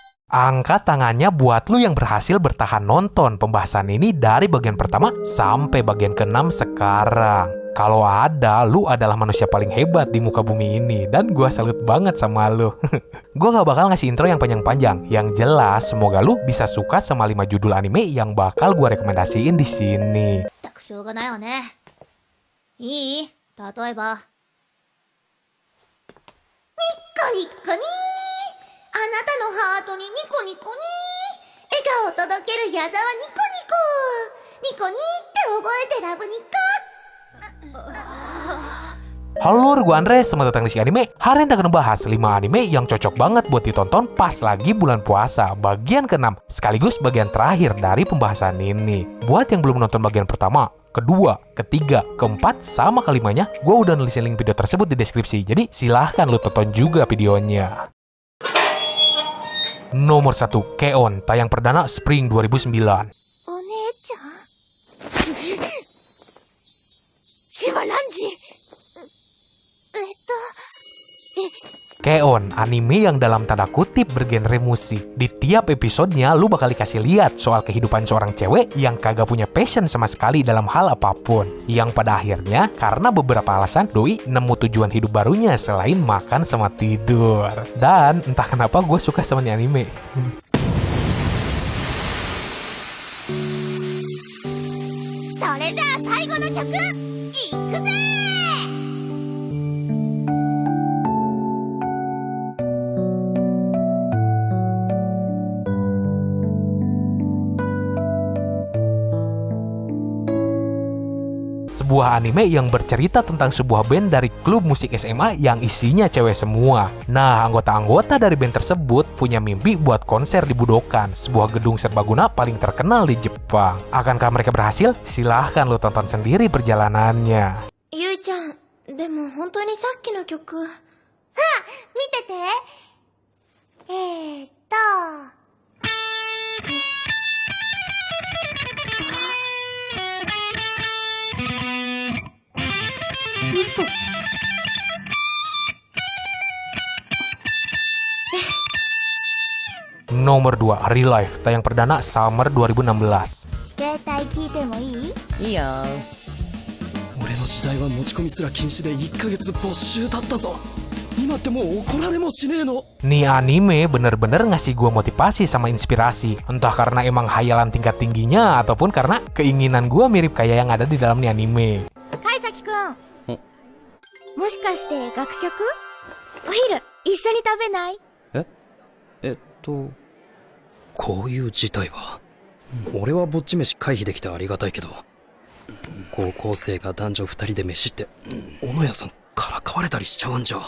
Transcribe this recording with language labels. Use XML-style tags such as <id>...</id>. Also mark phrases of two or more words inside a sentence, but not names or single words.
<id>Angkat tangannya buat lu yang berhasil bertahan nonton pembahasan ini dari bagian pertama sampai bagian ke-6 sekarang. Kalau ada, lu adalah manusia paling hebat di muka bumi ini. Dan gua salut banget sama lu. Gua gak bakal ngasih intro yang panjang-panjang. Yang jelas, semoga lu bisa suka sama 5 judul anime yang bakal gua rekomendasiin di sini.</id> <ja>しょうがないわね。いい？例えば。ニッコニッコニー。あなたのハートにニコニコニー。笑顔を届ける矢沢ニコニコ。ニコニーって覚えてラブニコ。</ja> <id>Halo, gue Andre, selamat datang di Si Anime. Hari ini kita akan membahas 5 anime yang cocok banget buat ditonton pas lagi bulan puasa, bagian ke-6, sekaligus bagian terakhir dari pembahasan ini. Buat yang belum nonton bagian pertama, kedua, ketiga, keempat, sama kelimanya, gue udah nulisin link video tersebut di deskripsi, jadi silahkan lu tonton juga videonya. Nomor 1, K-On!, tayang perdana Spring 2009.</id> <ja>お姉ちゃん今何時</ja> <id>K-On!, anime yang dalam tanda kutip bergenre musik. Di tiap episodenya lu bakal dikasih lihat soal kehidupan seorang cewek yang kagak punya passion sama sekali dalam hal apapun. Yang pada akhirnya karena beberapa alasan doi nemu tujuan hidup barunya selain makan sama tidur. Dan entah kenapa gue suka sama ini anime.</id> <ja>それじゃあ最後の曲いくぜ。</ja> <id>Sebuah anime yang bercerita tentang sebuah band dari klub musik SMA yang isinya cewek semua. Nah, anggota-anggota dari band tersebut punya mimpi buat konser di Budokan, sebuah gedung serbaguna paling terkenal di Jepang. Akankah mereka berhasil? Silahkan lo tonton sendiri perjalanannya.</id> <ja>ゆいちゃん、でも本当にさっきの曲。あ、見てて。嘘。</ja> <id>Nomor 2, Real Life, tayang perdana Summer 2016.</id> <ja>携帯聞いてもいい？いいよ。俺の時代は持ち込みすら禁止で1ヶ月没収だったぞ。今ってもう怒られもしねえの。</ja> <id>Nih anime bener-bener ngasih gue motivasi sama inspirasi. Entah karena emang hayalan tingkat tingginya ataupun karena keinginan gue mirip kayak yang ada di dalam nih anime.</id> <ja>貝崎くん。もしかして学食？お昼一緒に食べない？こういう事態は、俺はぼっち飯回避できてありがたいけど、高校生が男女2人で飯って小野屋さんからかわれたりしちゃうんじゃ。</ja>